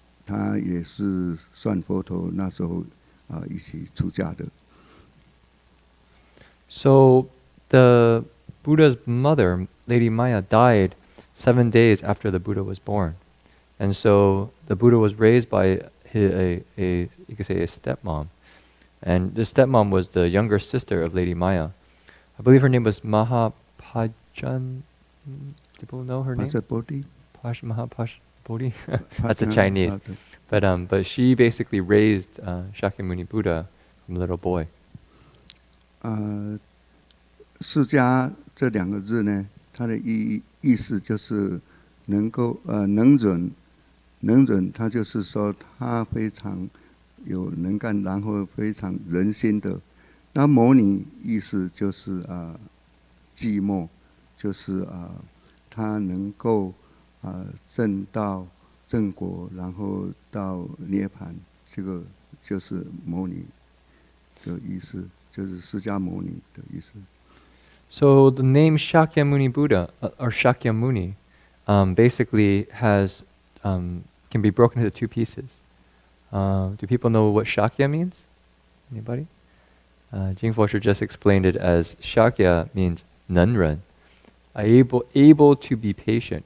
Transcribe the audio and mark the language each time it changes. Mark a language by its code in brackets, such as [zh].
[zh] 他也是算佛陀那时候一起出家的。 [en] So the Buddha's mother, Lady Maya, died 7 days after the Buddha was born. And so the Buddha was raised by you could say a stepmom. And the stepmom was the younger sister of Lady Maya. I believe her name was Mahapajan. Do people know her name? Bodhi? Bodhi. That's a Chinese. But she basically raised Shakyamuni Buddha from a little boy. [zh] 释迦这2个字呢，它的意思就是能够能忍，它就是说他非常有能干，然后非常仁心的。那摩尼意思就是寂寞，就是他能够证到正果，然后到涅槃，这个就是摩尼的意思，就是释迦牟尼的意思。 [en] So the name Shakyamuni Buddha or Shakyamuni basically has can be broken into 2 pieces. Do people know what Shakya means? Anybody? Jin Fo Shr just explained it as Shakya means [zh] 能忍, [en] able to be patient.